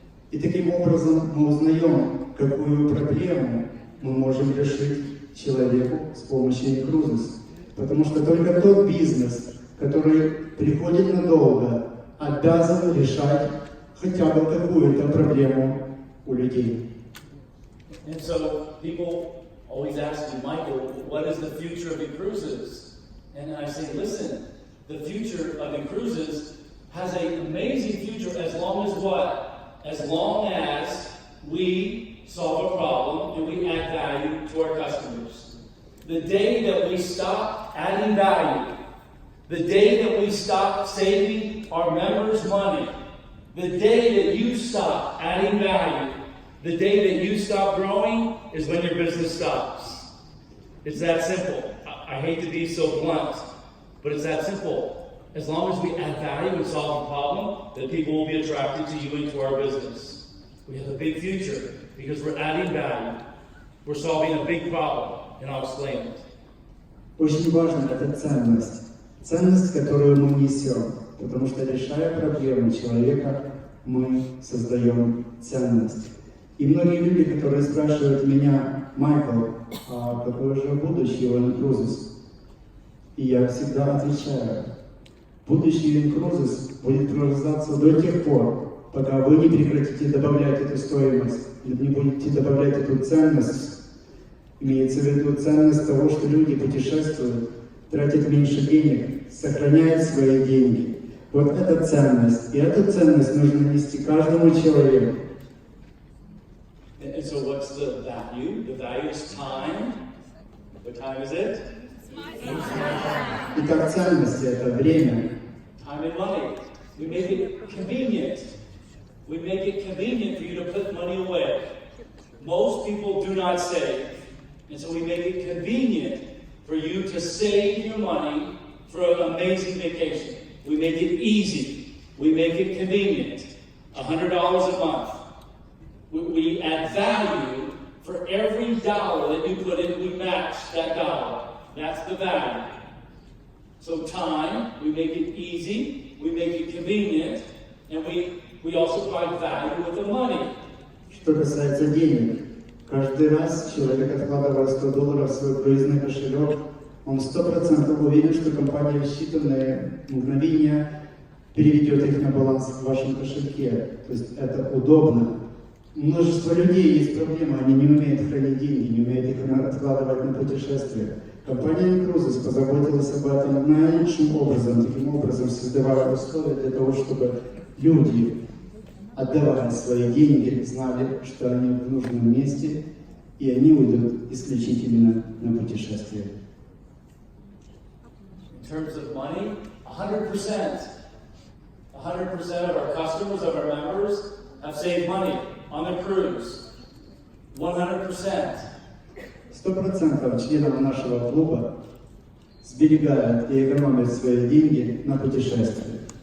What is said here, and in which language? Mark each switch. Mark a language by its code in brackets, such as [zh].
[ru] И таким образом мы узнаем, какую проблему мы можем решить человеку с помощью инкрузис. Потому что только тот бизнес, который приходит надолго, обязан решать хотя бы какую-то проблему у людей. [en] And so people always ask me, Michael, what is the future of cruises? And I say, listen, the future of cruises has an amazing future as long as what? As long as we solve a problem and we add value to our customers. The day that we stop adding value, the day that we stop saving our members money, the day that you stop adding value, the day that you stop growing is when your business stops. It's that simple. I hate to be so blunt, but it's that simple. As long as we add value and solve a problem, then people will be attracted to you and to our business. We have a big future because we're adding value. We're solving a big problem, and I'll explain it. [ru] Очень важна эта ценность. Ценность, которую мы несем. Потому что, решая проблемы человека, мы создаем ценность. И многие люди, которые спрашивают меня, Майкл, а какое же будущее у инкрузис? И я всегда отвечаю, будущее инкрузис будет продолжаться до тех пор, пока вы не прекратите добавлять эту стоимость, не будете добавлять эту ценность. Имеется в виду ценность того, что люди путешествуют, тратят меньше денег, сохраняют свои деньги. Вот эта ценность. И эту ценность нужно нести каждому человеку. [en] And so what's the value? The value is time. What time is it? [ru] Итак, ценность – это время. [en] Time and money. We make it convenient. We make it convenient for you to put money away. Most people do not save. And so we make it convenient for you to save your money for an amazing vacation. We make it easy. We make it convenient. $100 a month. We add value for every dollar that you put in, we match that dollar. That's the value. So time, we make it easy, we make it convenient, and we also provide value with the money. [ru] Что касается денег, каждый раз человек, откладывая $100 в свой круизный кошелек, он 100% уверен, что компания в считанные мгновения переведет их на баланс в вашем кошельке. То есть это удобно. Множество людей есть проблема, они не умеют хранить деньги, не умеют их откладывать на путешествия. Компания Cruises позаботилась об этом наилучшим образом, таким образом создавая условия для того, чтобы люди, отдавая свои деньги, знали, что они в нужном месте, и они уйдут исключительно на путешествие. [en] In terms of money, 100%. 100% of our customers, of our members, have saved money on the cruise. 100%. [ru] 100% членов нашего клуба сберегают и экономят свои деньги на путешествия.